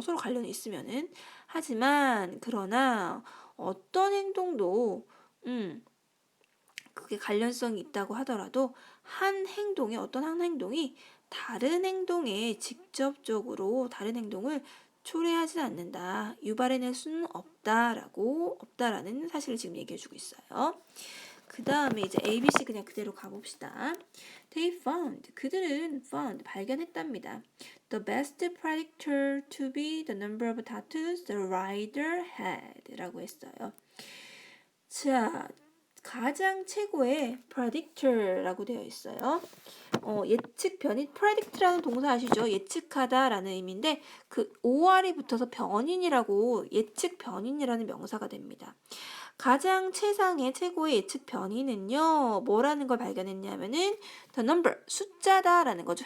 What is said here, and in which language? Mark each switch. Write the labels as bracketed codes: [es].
[ko] 서로 관련이 있으면은. 하지만 그러나 어떤 행동도 그게 관련성이 있다고 하더라도 어떤 한 행동이 다른 행동에 직접적으로 다른 행동을 초래하지 않는다. 유발해낼 수는 없다라는 사실을 지금 얘기해주고 있어요. 그 다음에 이제 ABC 그냥 그대로 가봅시다. 그들은 found, 발견했답니다. [en] The best predictor to be the number of tattoos the rider had [ko] 라고 했어요. 자, 가장 최고의 predictor라고 되어 있어요. 예측 변인, predict라는 동사 아시죠? 예측하다라는 의미인데 그 OR이 붙어서 변인이라고 예측 변인이라는 명사가 됩니다. 가장 최고의 예측 변인은요, 뭐라는 걸 발견했냐면은 [en] the number, [ko] 숫자다라는 거죠.